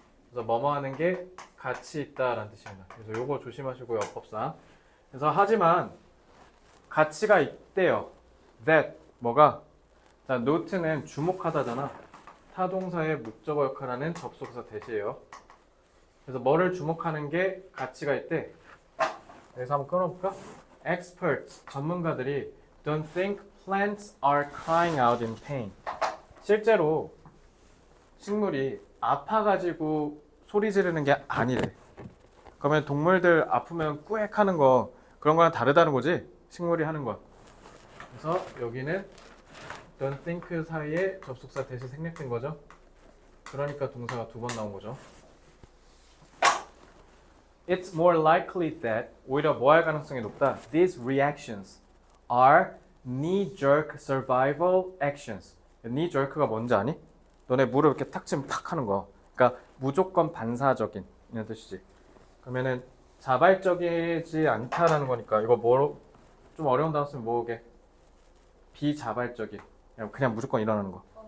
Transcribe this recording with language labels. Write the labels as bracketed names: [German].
[Korean] 그래서 뭐뭐 하는 게 가치 있다라는 뜻입니다. 그래서 요거 조심하시고요, 어법상. 그래서 하지만 가치가 있대요. That 뭐가? 자, note는 주목하다잖아. 타동사의 목적어 역할하는 접속사 대시예요. 그래서 뭐를 주목하는 게 가치가 있대. 그래서 한번 끊어볼까? [English] Experts, [Korean] 전문가들이 [English] don't think plants are crying out in pain. [Korean] 실제로 식물이 아파가지고 소리 지르는 게 아니래. 그러면 동물들 아프면 꾸액 하는 거 그런 거랑 다르다는 거지? 식물이 하는 건. 그래서 여기는 don't think 사이에 접속사 대시 생략된 거죠. 그러니까 동사가 두 번 나온 거죠. [English] It's more likely that [Korean] 오히려 뭐 할 가능성이 높다. [English] These reactions are knee-jerk survival actions. [Korean] knee-jerk가 뭔지 아니? 너네 무릎 이렇게 탁 치면 탁 하는 거. 그러니까 무조건 반사적인 이런 뜻이지. 그러면은 자발적이지 않다라는 거니까 이거 뭐로 좀 어려운 단어 쓰면 뭐게? 비자발적인. 그냥 무조건 일어나는 거.